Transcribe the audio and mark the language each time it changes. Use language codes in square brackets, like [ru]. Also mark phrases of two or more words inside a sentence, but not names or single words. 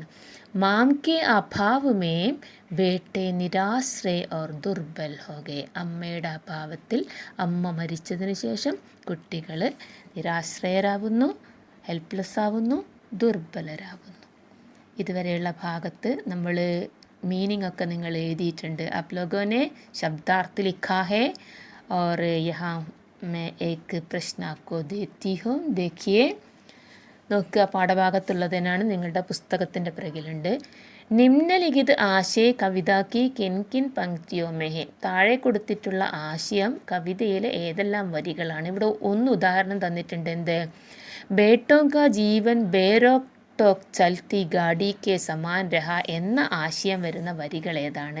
[hi] माँ के अभाव में बेटे निराश्रय और दुर्बल हो गए, [ml] അമ്മയുടെ അഭാവത്തിൽ, അമ്മ മരിച്ചതിന് ശേഷം കുട്ടികൾ നിരാശ്രയരാകുന്നു, ഹെൽപ്ലെസ് ആവുന്നു, ദുർബലരാകുന്നു. ഇതുവരെയുള്ള ഭാഗത്ത് നമ്മൾ मीनिंग ഒക്കെ നിങ്ങൾ എഴുതിയിട്ടുണ്ട്. [hi] आप लोगों ने शब्दार्थ लिखा है और यहाँ मैं एक प्रश्न आपको देती हूँ. देखिए, [ml] നോക്കുക, പാഠഭാഗത്തുള്ളതിനാണ്, നിങ്ങളുടെ പുസ്തകത്തിൻ്റെ പിറകിലുണ്ട്. [hi] निम्नलिखित आशय कविता की किन किन पंक्तियों में, [ml] താഴെ കൊടുത്തിട്ടുള്ള ആശയം കവിതയിലെ ഏതെല്ലാം വരികളാണ്. ഇവിടെ ഒന്ന് ഉദാഹരണം തന്നിട്ടുണ്ട്. എന്ത്, [hi] बेटों का जीवन बेरोक टोक चलती गाड़ी के समान रहा [ml] എന്ന ആശയം വരുന്ന വരികൾ ഏതാണ്?